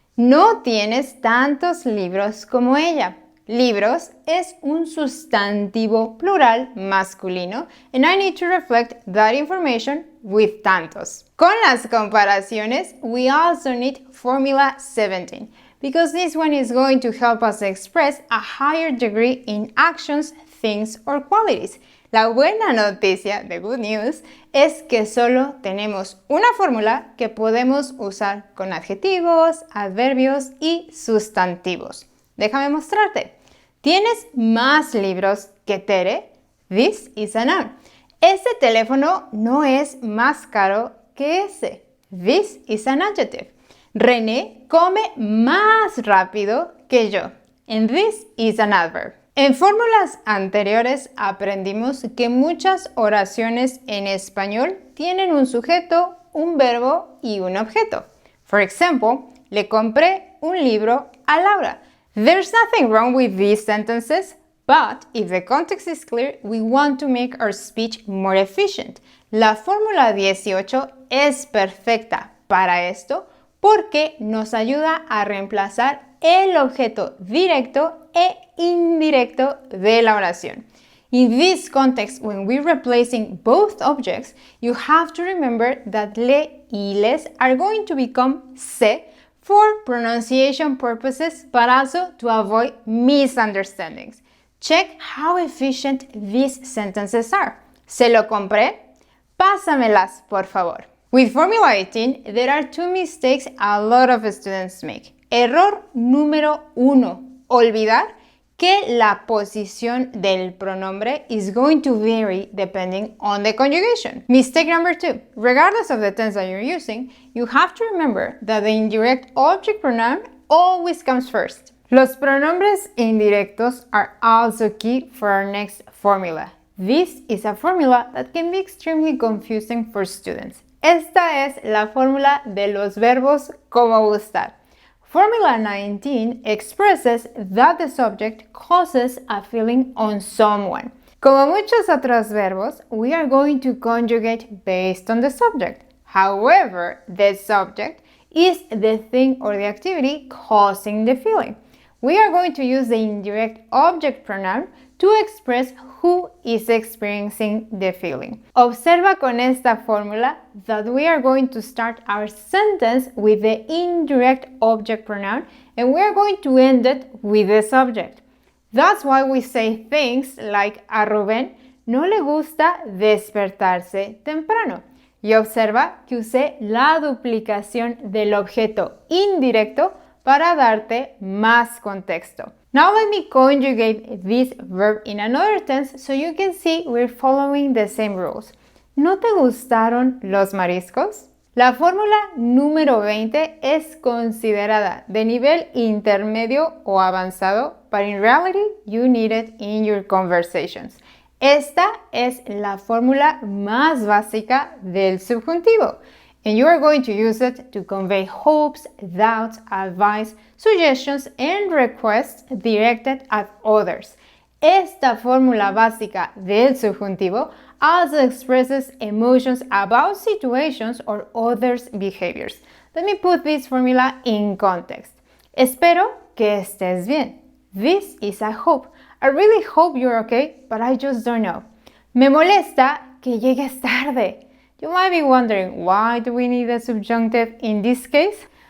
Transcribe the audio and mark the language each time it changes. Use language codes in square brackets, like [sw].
[es] No tienes tantos libros como ella. Libros es un sustantivo plural masculino, [en] and I need to reflect that information with tantos. [es] Con las comparaciones, [en] we also need Formula 17, because this one is going to help us express a higher degree in actions, things, or qualities. [es] La buena noticia, [en] the good news, [es] es que solo tenemos una fórmula que podemos usar con adjetivos, adverbios y sustantivos. Déjame mostrarte. ¿Tienes más libros que Tere? [en] This is a noun. [es] Ese teléfono no es más caro que ese. [en] This is an adjective. [es] René come más rápido que yo. [en] And this is an adverb. [es] En fórmulas anteriores aprendimos que muchas oraciones en español tienen un sujeto, un verbo y un objeto. [en] For example, [es] le compré un libro a Laura. [en] There's nothing wrong with these sentences, but if the context is clear, we want to make our speech more efficient. [es] La fórmula 18 es perfecta para esto porque nos ayuda a reemplazar el objeto directo e indirecto de la oración. [en] In this context, when we're replacing both objects, you have to remember that le y les are going to become se for pronunciation purposes, but also to avoid misunderstandings. Check how efficient these sentences are. [es] Se lo compré, pásamelas, por favor. [en] With Formula 18, there are two mistakes a lot of students make. [es] Error número 1, olvidar que la posición del pronombre [en] is going to vary depending on the conjugation. Mistake number 2, regardless of the tense that you're using, you have to remember that the indirect object pronoun always comes first. [es] Los pronombres indirectos [en] are also key for our next formula. This is a formula that can be extremely confusing for students. [es] Esta es la fórmula de los verbos como gustar. [en] Formula 19 expresses that the subject causes a feeling on someone. [es] Como muchos otros verbos, [en] we are going to conjugate based on the subject. However, the subject is the thing or the activity causing the feeling. We are going to use the indirect object pronoun to express who is experiencing the feeling. [es] Observa con esta fórmula [en] that we are going to start our sentence with the indirect object pronoun and we are going to end it with the subject. That's why we say things like [es] a Rubén no le gusta despertarse temprano. Y observa que usé la duplicación del objeto indirecto para darte más contexto. [en] Now let me conjugate this verb in another tense so you can see we're following the same rules. [es] ¿No te gustaron los mariscos? La fórmula número 20 es considerada de nivel intermedio o avanzado, [en] but in reality you need it in your conversations. [es] Esta es la fórmula más básica del subjuntivo. [en] And you are going to use it to convey hopes, doubts, advice, suggestions, and requests directed at others. [es] Esta fórmula básica del subjuntivo [en] also expresses emotions about situations or others' behaviors. Let me put this formula in context. [es] Espero que estés bien. [en] This is a hope. I really hope you're okay, but I just don't know. [es] Me molesta que llegues tarde. [en] You might be wondering, why do we need a subjunctive in this case?